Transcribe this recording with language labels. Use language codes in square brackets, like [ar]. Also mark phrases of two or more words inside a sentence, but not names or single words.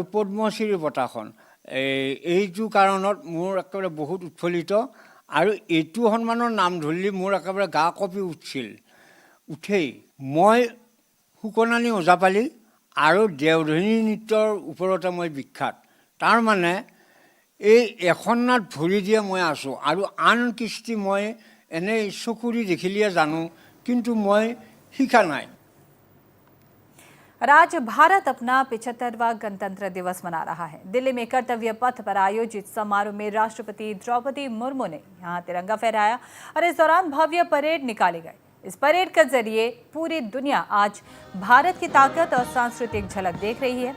[as] পদ্মশ্ৰী বঁটাখন এইটো কাৰণত মোৰ একেবাৰে বহুত উৎফুল্লিত আৰু এইটো সন্মানৰ নাম ধৰিলে মোৰ একেবাৰে গা কঁপি উঠেই মই সুকনানী ওজাপালি আৰু দেওধনী নৃত্যৰ ওপৰতে মই বিখ্যাত তাৰ মানে এই এখন নাট ভৰি দিয়ে মই আছোঁ আৰু আন কৃষ্টি মই এনেই চকুৰি দেখিলে জানো কিন্তু মই শিকা নাই। [hi] आज भारत अपना 75वां गणतंत्र दिवस मना रहा है। दिल्ली में कर्तव्य पथ पर आयोजित समारोह में राष्ट्रपति द्रौपदी मुर्मू ने यहां तिरंगा फहराया और इस दौरान भव्य परेड निकाली गई। इस परेड के जरिए पूरी दुनिया आज भारत की ताकत और सांस्कृतिक झलक देख रही है।